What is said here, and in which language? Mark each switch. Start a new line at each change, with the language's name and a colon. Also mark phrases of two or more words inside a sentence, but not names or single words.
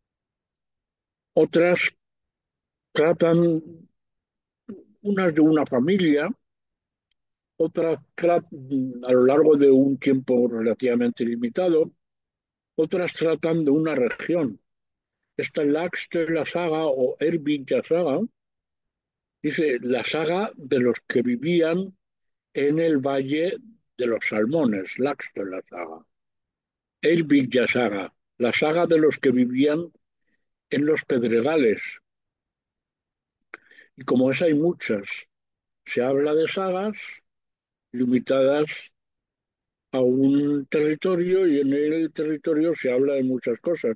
Spanish: Otras tratan unas de una familia, otras a lo largo de un tiempo relativamente limitado, otras tratan de una región. Esta Laxdœla saga o Erbyggja saga dice la saga de los que vivían en el Valle de los Salmones, Laxdœla saga. Erbyggja saga, la saga de los que vivían en los Pedregales. Y como es hay muchas, se habla de sagas limitadas a un territorio y en el territorio se habla de muchas cosas.